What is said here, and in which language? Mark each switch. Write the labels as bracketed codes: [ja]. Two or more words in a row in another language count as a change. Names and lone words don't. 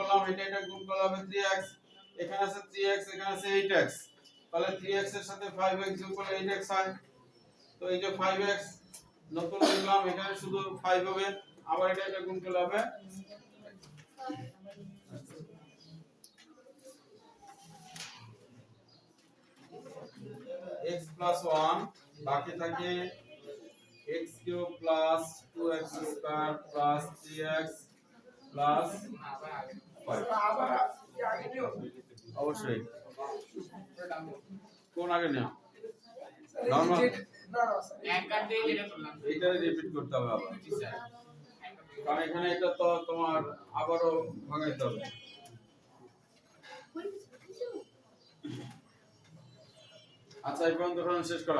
[bn] করলাম এটা গুণ করলে হবে 3x এখানে আছে 3x এখানে আছে 8x তাহলে 3x এর সাথে 5x যোগ করলে 8x হয় তো এই যে 5x নতুন লিখলাম এখানে শুধু 5 হবে আবার এটা গুণ করলে হবে [en] x plus 1 বাকি থাকে x cube plus 2x square plus 3x plus 5 [bn] আবার আগে নিও অবশ্যই কোন আগে নেওয়া না নরমাল না স্যার এক কাট দিয়ে যেটা করলাম এইটা রিপিট করতে হবে আবার কারণ এখানে এটা তো তোমার আবারও ভাঙাইতে হবে আচ্ছা এই পর্যন্ত শেষ করো